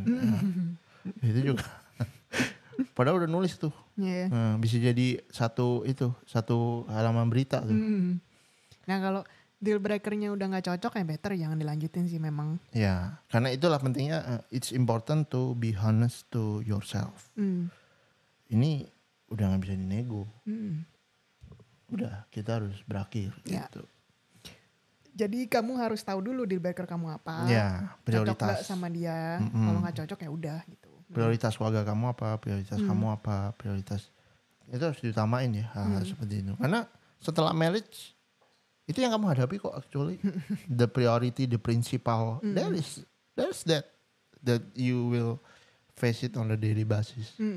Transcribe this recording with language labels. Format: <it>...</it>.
<id>Nah, itu juga. Padahal udah nulis tuh. Bisa jadi satu halaman berita tuh. Nah kalau deal breakernya udah nggak cocok ya better jangan dilanjutin sih memang. Ya, karena itulah pentingnya</id> <en>it's important to be honest to yourself.</en> <id>Ini udah nggak bisa dinego. Udah kita harus berakhir gitu. Jadi kamu harus tahu dulu deal breaker kamu apa. Ya, prioritas. Cocok gak sama dia. Kalau nggak cocok ya udah gitu. Prioritas keluarga kamu apa, prioritas kamu apa, prioritas itu harus diutamain ya hal-hal seperti itu. Karena setelah marriage itu yang kamu hadapi kok actually.</id> <en>The priority, the principal, there's that you will face it on a daily basis.</en>